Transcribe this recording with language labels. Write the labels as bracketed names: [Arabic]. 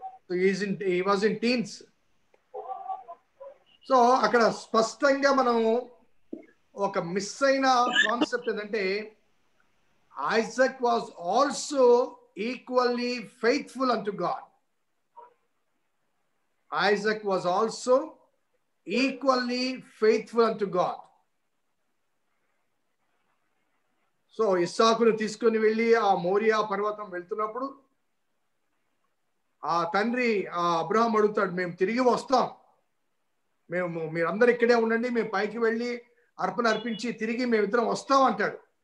[English] he was in teens. [Telugu] So అక్కడ స్పష్టంగా మనం ఒక మిస్ అయిన కాన్సెప్ట్ ఏంటంటే, [English] Isaac was also equally faithful unto God. Isaac was also equally faithful unto God. [Telugu] So ఇస్సాకును తీసుకొని వెళ్ళి ఆ మోరియా పర్వతం వెళ్తున్నప్పుడు ఆ తండ్రి అబ్రహాం అడుగుతాడు, మేము తిరిగి వస్తాం, మీరందరూ ఇక్కడే ఉండండి, మేము పైకి వెళ్ళి అర్పణ అర్పించి తిరిగి మేమిద్దరం వస్తాం అంటాడు.